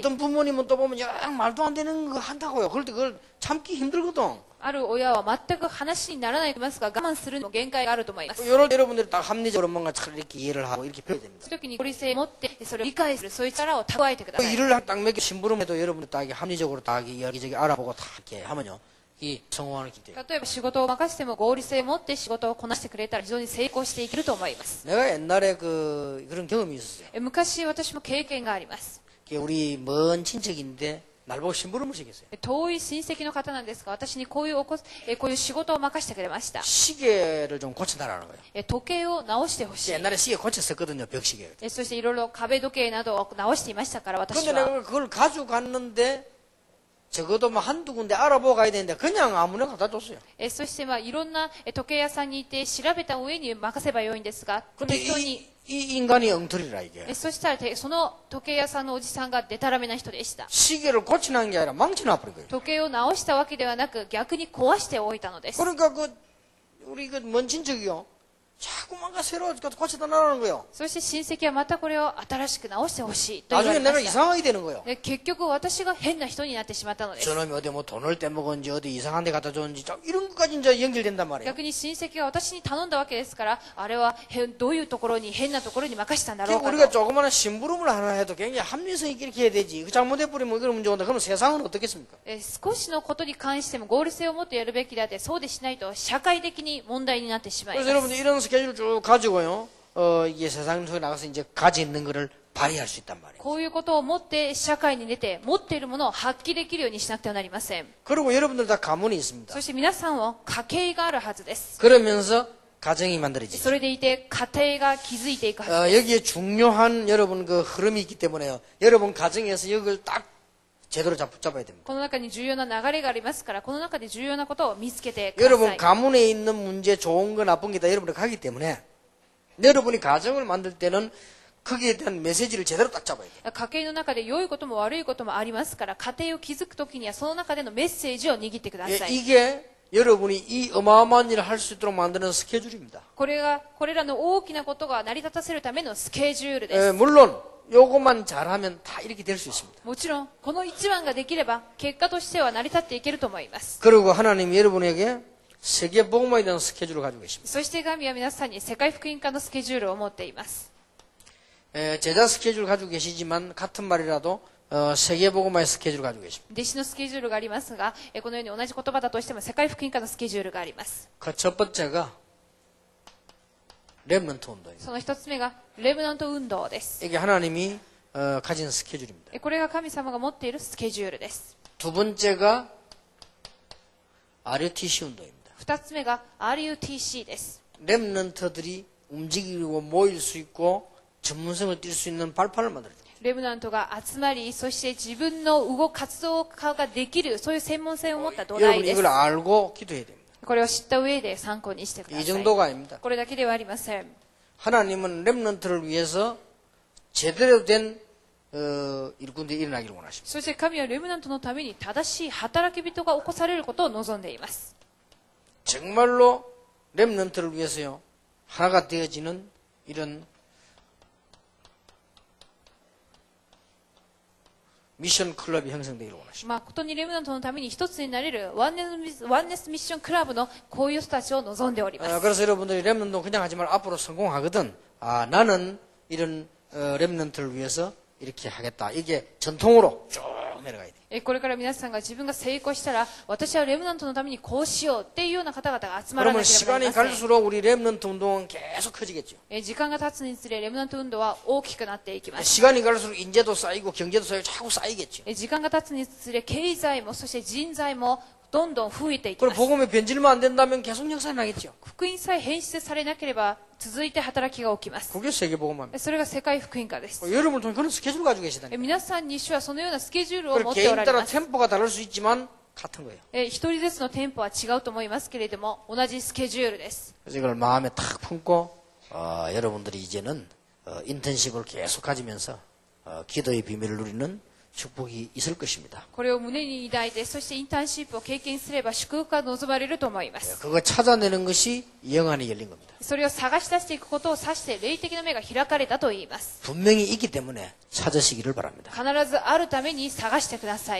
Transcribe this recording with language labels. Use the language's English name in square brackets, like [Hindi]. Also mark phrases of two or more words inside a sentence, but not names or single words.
[Korean] 어떤 부모님은 또 보면 영 말도 안 되는 거 한다고요. 그럴 때 그걸 참기 힘들거든. [Japanese] ある親は全く話にならないと思いますが、我慢するのも限界があると思います。 [Korean] 요럴 때 여러분들이 딱 합리적으로 뭔가 잘 이렇게 이해를 하고 이렇게 배워야 됩니다. [Japanese] そういう時に合理性を持ってそれを理解する、そういう力を蓄えてください。 [Korean] 일을 딱 몇 개 심부름해도 여러분들 딱 이게 합리적으로 딱 여기저기 알아보고 딱 이렇게 하면요. 이 성공하는 길이에요. [Japanese] 例えば仕事を任せても合理性を持って仕事をこなしてくれたら非常に成功していけると思います。 [Korean] 내가 옛날에 그런 경험이 있었어요. [Japanese] 昔私も経験があります。 [Korean] 우리 먼 친척인데 날 보고 심부름을 시켰어요. [Japanese] 遠い親戚の方なんですが、私にこういう仕事を任せてくれました。 [Korean] 시계를 좀 고쳐달라는 거예요. [Japanese] 時計を直してほしい。 [Korean] 옛날에 시계 고쳤었거든요, 벽시계. [Japanese] そしていろいろ壁時計などを直していましたから、私 [Korean] 근데 [Japanese] は。 [Korean] 내가 그걸 가지고 갔는데 적어도 뭐 한두 군데 알아보고 가야 되는데 그냥 아무나 갖다 줬어요. [Japanese] そしていろんな時計屋さんに行って調べた上に任せばよいんですが、 [Korean] 근데 [Japanese] 適当に。 [Korean] 이 인간이 엉터리라 이게. [Japanese] そしたらその時計屋さんのおじさんがデタラメな人でした。 [Korean] 시계를 고치는 게 아니라 망쳐놔버린 거예요. [Japanese] 時計を直したわけではなく、逆に壊しておいたのです。 [Korean] 그러니까 우리 먼 친척이요. 자꾸만 새로 고쳐달라는 거예요. [Japanese] そして親戚はまたこれを新しく直してほしいと言わ [Korean] 나중에 [Japanese] れま [Korean] 내가 [Japanese] した。 [Korean] 이상하게 되는 거예요. [Japanese] で結局私が変な人になってしまったのです。 [Korean] 저놈이 어디 뭐 돈을 떼먹은지 어디 이상한 데 갖다 줬는지 이런 것까지 이제 연결된단 말이에요. [Japanese] 逆に親戚が私に頼んだわけですから、あれはどういうところに変なところに任せたんだろう [Korean] 그러니까 [Japanese] か [Korean] 우리가 [Japanese] と。 [Korean] 조그마한 심부름을 하나 해도 굉장히 합리성 있게 이렇게 해야 되지. 그 잘못해버리면 그런 문제 온다. 그럼 세상은 어떻겠습니까? [Japanese] 少しのことに関しても合理性を持ってやるべきであって、そうでしないと社会的に問題になってしまいま [Korean] 그래서 [Japanese] す。 [Korean] 여러분들 이런 스케줄을 쭉 가지고요. 이게 세상 속에 나가서 이제 가지 있는 거를 발휘할 수 있단 말이에요. [Japanese] こういうことを持って社会に出て、持っているものを発揮できるようにしなくてはなりません。 [Korean] 그리고 여러분들 다 가문이 있습니다. [Japanese] そして皆さんは家計があるはずです。 [Korean] 그러면서 가정이 만들어지죠. [Japanese] それでいて家庭が築いていくはずです。 [Korean] 여기에 중요한 여러분 그 흐름이 있기 때문에요. 여러분 가정에서 이걸 딱 제대로 붙잡아야 됩니다. [Japanese] この中に重要な流れがありますから、この中で重要なことを見つけてくださ [Korean] 여러분 [Japanese] い。 [Korean] 가문에 있는 문제 좋은 거 나쁜 게 다 여러분이 가기 때문에 여러분이 가정을 만들 때는 거기에 대한 메시지를 제대로 딱 잡아야 돼요. [Japanese] 家計の中で良いことも悪いこともありますから、家庭を築くときにはその中でのメッセージを握ってください。 [Korean] 이게 여러분이 이 어마어마한 일을 할 수 있도록 만드는 스케줄입니다. [Japanese] これらの大きなことが成り立たせるためのスケジュールです。 [Korean] 물론 요것만 잘하면 다 이렇게 될 수 있습니다. [Japanese] もちろん、この一番ができれば、結果としては成り立っていけると思います。 [Korean] 그리고 하나님이 여러분에게 세계 복음화에 대한 스케줄을 가지고 계십니다. [Japanese] そして神は皆さんに世界福音化のスケジュールを持っています。 [Korean] 제자 스케줄 가지고 계시지만 같은 말이라도 세계 복음화의 스케줄을 가지고 계십니다. [Japanese] 弟子のスケジュールがありますが、このように同じ言葉だとしても世界福音化のスケジュールがあります。 [Korean] 그 첫 번째가 렘넌트 운동입니다. [Japanese] その一つ目がレムナント運動です。 [Korean] 이게 하나님이 가진 스케줄입니다. [Japanese] これが神様が持っているスケジュールです。 [Korean] 두 번째가 RUTC 운동입니다. [Japanese] 二つ目が RUTC です。 [Korean] 렘넌트들이 움직이고 모일 수 있고 전문성을 띌 수 있는 발판을 만들어요. [Japanese] レムナントが集まり、そして自分の活動化ができる、そういう専門性を持った土台 [Korean] 여러분 [Japanese] です [Korean] 이걸 。 알고 기도해야 됩니다. [Japanese] これを知った上で参考にしてくだ [Korean] 이 [Japanese] さい。 [Korean] 정도가 아닙니다. [Japanese] これだけではありません。 [Korean] 하나님은 렘넌트를 위해서 제대로 된 일꾼들이 일어나기를 원하십니다. [Japanese] そして神はレムナントのために正しい働き人が起こされることを望んでいます。 [Korean] 정말로 렘넌트를 위해서요 하나가 되어지는 이런 미션 클럽이 형성되기를 원하십니다. [Japanese] 誠にレムナントのために一つになれるワンネスミッションクラブのこういう人たちを望んでおります。 [Korean] 그래서 여러분들이 렘넌트 그냥 하지 말고 앞으로 성공하거든. 나는 이런 렘넌트를 위해서 이렇게 하겠다. 이게 전통으로 쭉 내려가야 돼. [Japanese] これから皆さんが自分が成功したら、私はレムナントのためにこうしようっていうような方々が集まら [Korean] 그러면 [Japanese] なければなり [Korean] 시간이 [Japanese] ません。 [Korean] 갈수록 우리 렘넌트 운동은 계속 커지겠죠. [Japanese] 時間が経つにつれレムナント運動は大きくなっていきます。 [Korean] 시간이 갈수록 인재도 쌓이고 경제도 쌓이고 자꾸 쌓이겠죠. [Japanese] 時間が経つにつれ経済もそして人材もどんどん増えていき [Korean] 그리고 [Japanese] ます。 [Korean] 복음이 변질만 안 된다면 계속 역사 나겠죠. [Japanese] 福音さえ変質されなければ続いて働きが起きます。 [Korean] 그게 세계 복음화입니다. [Japanese] それが世界福音化です。 [Korean] 여러분을 통해 그런 스케줄 가지고 계시다니. [Japanese] 皆さんに主はそのようなスケジュールを [Korean] 그리고 [Japanese] 持ってお [Korean] 개인 [Japanese] られ [Korean] 따라 [Japanese] ます。 [Korean] 템포가 다를 수 있지만 같은 거예요. [Japanese] 一人ずつのテンポは違うと思いますけれども、同じスケジュールです。 [Korean] 그래서 이걸 마음에 탁 품고 여러분들이 이제는 인턴십을 계속 가지면서 기도의 비밀을 누리는 축복이 있을 것입니다. [Japanese] これを胸に抱いて、そしてインターンシップを経験すれば祝福が望まれると思います。 [Korean] 그거 찾아내는 것이 영안이 열린 겁니다. [Japanese] それを探し出していくことを指して霊的な目が開かれたと言います。 [Korean] 분명히 있기 때문에 찾으시기를 바랍니다. [Japanese] 必ずあるために探してください。